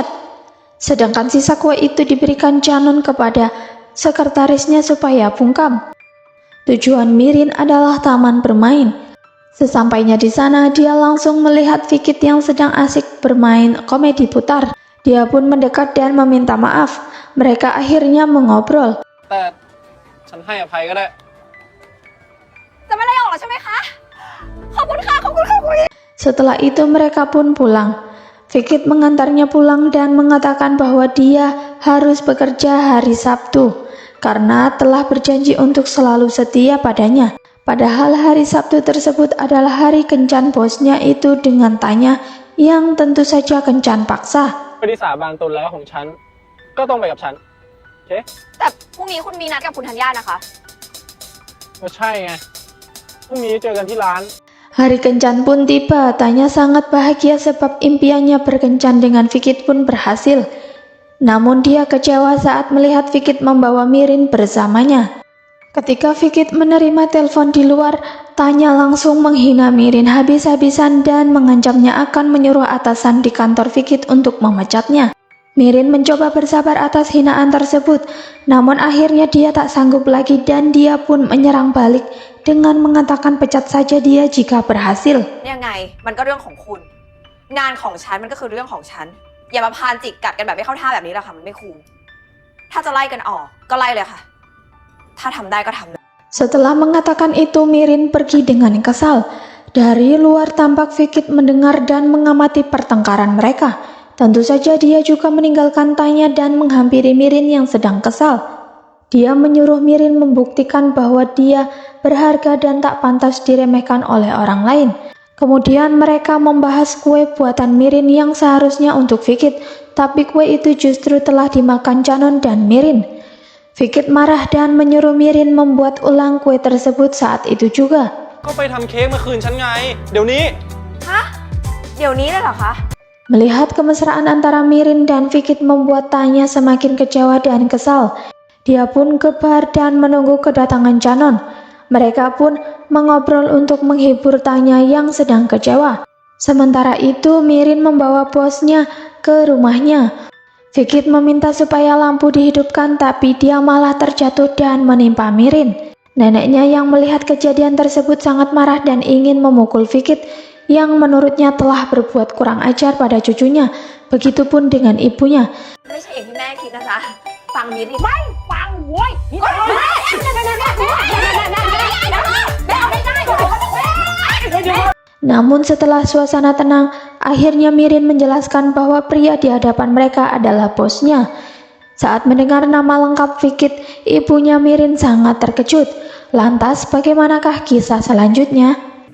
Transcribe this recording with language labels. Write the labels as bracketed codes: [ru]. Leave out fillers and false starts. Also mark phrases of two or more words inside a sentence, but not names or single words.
[id] Sedangkan sisa kue itu diberikan Canon kepada sekretarisnya supaya bungkam. Tujuan Mirin adalah taman bermain. Sesampainya di sana, dia langsung melihat Fikit yang sedang asik bermain komedi putar. Dia pun mendekat dan meminta maaf. Mereka akhirnya mengobrol. [th] แต่ฉันให้อภัยก็ได้ จะไม่ไล่ออกแล้วใช่ไหมคะ ขอบคุณค่ะ ขอบคุณค่ะคุณ [id] Setelah itu mereka pun pulang. Fikit mengantarnya pulang dan mengatakan bahwa dia harus bekerja hari Sabtu karena telah berjanji untuk selalu setia padanya. Padahal hari Sabtu tersebut adalah hari kencan bosnya itu dengan tanya yang tentu saja kencan paksa. [th] ไม่ได้สาบานตนแล้วของฉันก็ต้องไปกับฉันโอเค แต่พรุ่งนี้คุณมีนัดกับคุณธัญญานะคะ ก็ใช่ไงพรุ่งนี้เจอกันที่ร้าน [id] Hari kencan pun tiba. Tanya sangat bahagia sebab impiannya berkencan dengan Fikit pun berhasil. Namun dia kecewa saat melihat Fikit membawa Mirin bersamanya. Ketika Fikit menerima telepon di luar, Tanya langsung menghina Mirin habis-habisan dan mengancamnya akan menyuruh atasan di kantor Fikit untuk memecatnya. Mirin mencoba bersabar atas hinaan tersebut, namun akhirnya dia tak sanggup lagi dan dia pun menyerang balik dengan mengatakan pecat saja dia jika berhasil. [th] ยังไงมันก็เรื่องของคุณ งานของฉันมันก็คือเรื่องของฉัน อย่ามาพานจิกกัดกันแบบไม่เข้าท่าแบบนี้หรอกค่ะมันไม่คูลถ้าจะไล่กันออกก็ไล่เลยค่ะ ถ้าทำได้ก็ทำเลย [id] Setelah mengatakan itu, Mirin pergi dengan kesal. Dari luar tampak Fikit mendengar dan mengamati pertengkaran mereka. Tentu saja dia juga meninggalkan Tanya dan menghampiri Mirin yang sedang kesal. Dia menyuruh Mirin membuktikan bahwa dia berharga dan tak pantas diremehkan oleh orang lain. Kemudian mereka membahas kue buatan Mirin yang seharusnya untuk Fikit, tapi kue itu justru telah dimakan Canon dan Mirin. Fikit marah dan menyuruh Mirin membuat ulang kue tersebut saat itu juga. [th] ก็ไปทำเค้กมาคืนฉันไง เดี๋ยวนี้ ฮะ เดี๋ยวนี้เลยเหรอคะ [id] Melihat kemesraan antara Mirin dan Fikit membuat Tanya semakin kecewa dan kesal. Dia pun ke bar dan menunggu kedatangan Canon. Mereka pun mengobrol untuk menghibur Tanya yang sedang kecewa. Sementara itu Mirin membawa bosnya ke rumahnya. Fikit meminta supaya lampu dihidupkan, tapi dia malah terjatuh dan menimpa Mirin. Neneknya yang melihat kejadian tersebut sangat marah dan ingin memukul Fikit yang menurutnya telah berbuat kurang ajar pada cucunya. Begitupun dengan ibunya. [th] ไม่ใช่อย่างที่แม่คิดนะจ๊ะ ฟังมิริไม่ฟังโว้ยแม่เอาไม่ได้ [id] Namun setelah suasana tenang, akhirnya Mirin menjelaskan bahwa pria di hadapan mereka adalah bosnya. Saat mendengar nama lengkap Fikit, ibunya Mirin sangat terkejut. Lantas bagaimanakah kisah selanjutnya?